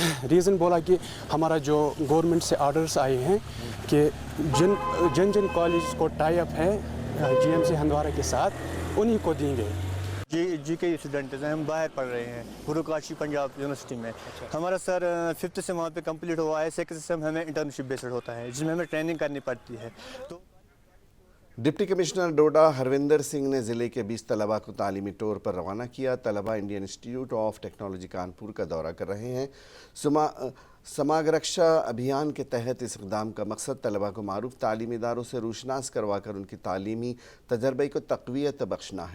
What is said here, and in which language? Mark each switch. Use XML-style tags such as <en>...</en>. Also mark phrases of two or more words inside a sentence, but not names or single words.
<ur>ریزن بولا کہ ہمارا جو گورنمنٹ سے آرڈرز آئے ہیں کہ جن کالج کو</ur> <en>tie up</en> <ur>ہے GMC ہندواڑہ کے ساتھ انہی کو دیں گے۔ جی کے اسٹوڈنٹس ہیں، ہم باہر پڑھ رہے ہیں گروکاشی پنجاب یونیورسٹی میں۔ ہمارا سر 5th سے وہاں پہ کمپلیٹ ہوا ہے، 6th سے ہمیں</ur> <en>internship based</en> <ur>ہوتا ہے جس میں ہمیں ٹریننگ کرنی پڑتی ہے۔ تو ڈپٹی کمشنر ڈوڈا ہروندر سنگھ نے ضلع کے 20 طلباء کو تعلیمی ٹور پر روانہ کیا۔ طلباء انڈین انسٹیٹیوٹ آف ٹیکنالوجی کانپور کا دورہ کر رہے ہیں۔ سماگرکشا ابھیان کے تحت اس اقدام کا مقصد طلباء کو معروف تعلیمی اداروں سے روشناس کروا کر ان کی تعلیمی تجربے کو تقویت بخشنا ہے۔</ur>